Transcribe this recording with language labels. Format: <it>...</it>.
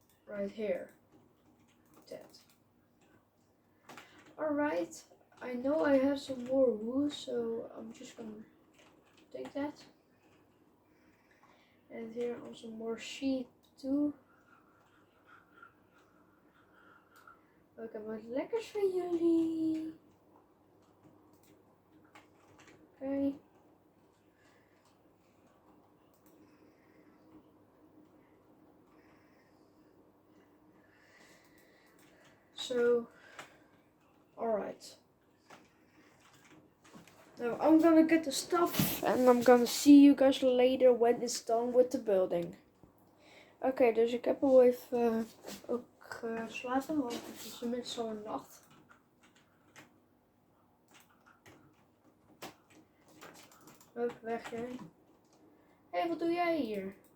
<en>Right here. That. Alright. I know I have some more wool, so I'm just gonna take that. And here are some more sheep too.</en> <nl>Ik heb wat lekkers voor jullie. Oké.</nl> <en>So, alright. Now I'm gonna get the stuff and I'm gonna see you guys later when it's done with the building.</en> <nl>Oké, dus ik heb al even ook geslapen, want het is inmiddels al een nacht. Hup, weg jij. Hé, wat doe jij hier?</nl>